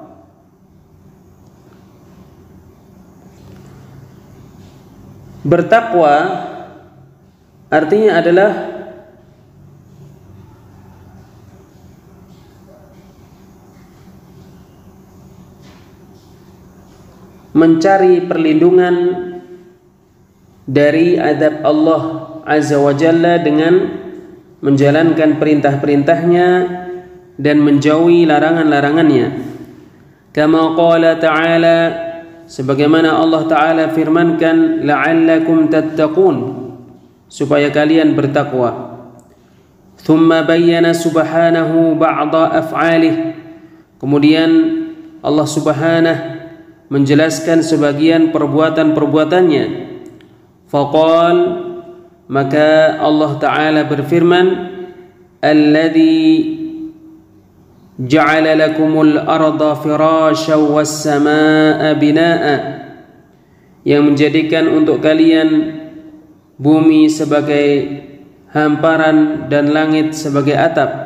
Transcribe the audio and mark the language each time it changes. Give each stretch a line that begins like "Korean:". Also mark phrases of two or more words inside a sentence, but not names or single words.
Indonesian: Bertakwa artinya adalah mencari perlindungan dari azab Allah
Arabic: Azza wa Jalla
Indonesian: dengan menjalankan perintah-perintahnya dan menjauhi larangan-larangannya.
Arabic: Kama qala ta'ala,
Indonesian: sebagaimana Allah Ta'ala firmankan,
Arabic: la'allakum tattaqun,
Indonesian: supaya kalian bertakwa.
Arabic: Thumma bayyana subhanahu ba'da af'alih,
Indonesian: kemudian Allah Subhanahu menjelaskan sebagian perbuatan-perbuatannya.
Arabic: Faqal,
Indonesian: maka Allah Ta'ala berfirman,
Arabic: alladzi ja'ala lakumul arda firasyan was samaa'a binaa'a,
Indonesian: yang menjadikan untuk kalian bumi sebagai hamparan dan langit sebagai atap.